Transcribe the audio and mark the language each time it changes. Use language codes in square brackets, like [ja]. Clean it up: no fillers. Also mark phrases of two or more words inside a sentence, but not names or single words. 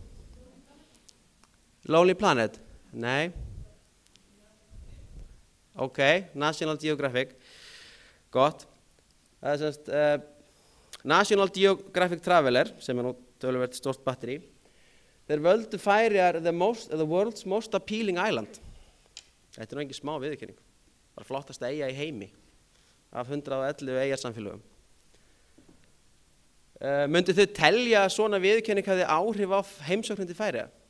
[is] Lonely Planet? Nei? Ok, National Geographic. Gott. National Geographic Traveler, sem nú töluvert stórt batteri, þeir völdu Færeyjar [en] the world's most appealing island. [is] Þetta nú engin smá viðurkenning. Bara flottasta eyja í heimi af 111 eyjarsamfélögum. Myndu þið telja að svona viðurkenning hafði áhrif á heimsóknin til Færeyja?